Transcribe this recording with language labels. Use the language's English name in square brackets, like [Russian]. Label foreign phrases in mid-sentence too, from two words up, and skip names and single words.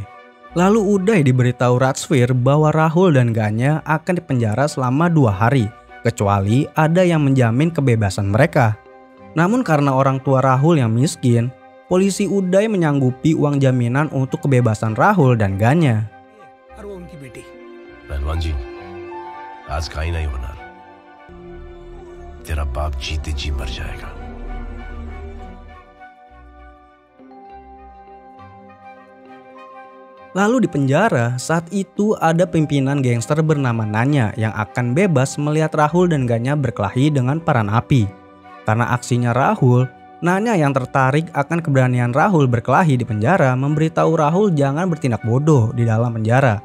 [Indonesian] Lalu Uday diberitahu Rajveer bahwa Rahul dan Ganya akan dipenjara selama 2 hari, kecuali ada yang menjamin kebebasan mereka. Namun karena orang tua Rahul yang miskin, polisi Uday menyanggupi uang jaminan untuk kebebasan Rahul dan Ganya. [Hindi] पहलवान जी, आज का ही नहीं होना। तेरा बाप जीते जी मर जाएगा। [Indonesian] Lalu di penjara, saat itu ada pimpinan gangster bernama Nanya yang akan bebas melihat Rahul dan Ganya berkelahi dengan para napi. Karena aksinya Rahul, Nanya yang tertarik akan keberanian Rahul berkelahi di penjara memberitahu Rahul jangan bertindak bodoh di dalam penjara.